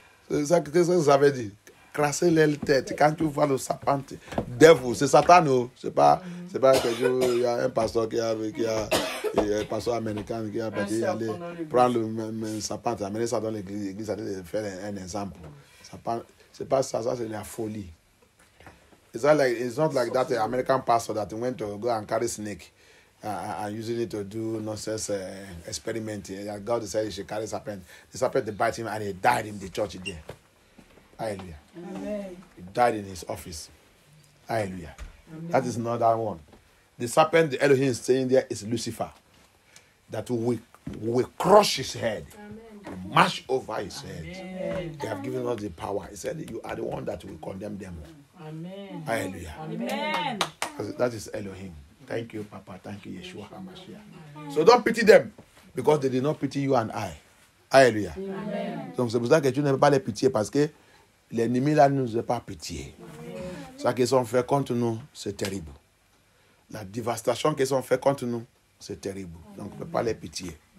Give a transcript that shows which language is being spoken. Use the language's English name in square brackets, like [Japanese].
[French] C'est ça que vous avez dit. Crasser les têtes. Quand tu vois le sapin, devil, c'est Satan. C'est pas que il y a un pasteur un pasteur américain qui a dit aller prendre le sapin, amener ça dans l'église, aller faire un exemple. C'est pas ça, c'est la folie. [English] It's not like that American pastor that went to go and carry snake and using it to do nonsense experiment. God said he should carry serpent. The serpent, they bite him and he died in the church there. Hallelujah. Amen. He died in his office. Hallelujah. Amen. That is not that one. The serpent, the Elohim is saying there is Lucifer. That we crush his head. Amen. We mash over his head. Amen. They have given us the power. He said, you are the one that will condemn them. Amen. Hallelujah. Amen. That is Elohim. Thank you, Papa. Thank you, Yeshua HaMashiach. So don't pity them because they did not pity you and I. [French] Alléluia. Donc c'est pour ça que tu ne peux pas les pitié parce que l'ennemi là ne nous a pas pitié. Ce qu'ils ont fait contre nous, c'est terrible. La dévastation qu'ils ont fait contre nous, c'est terrible. Donc on ne peut pas les pitié.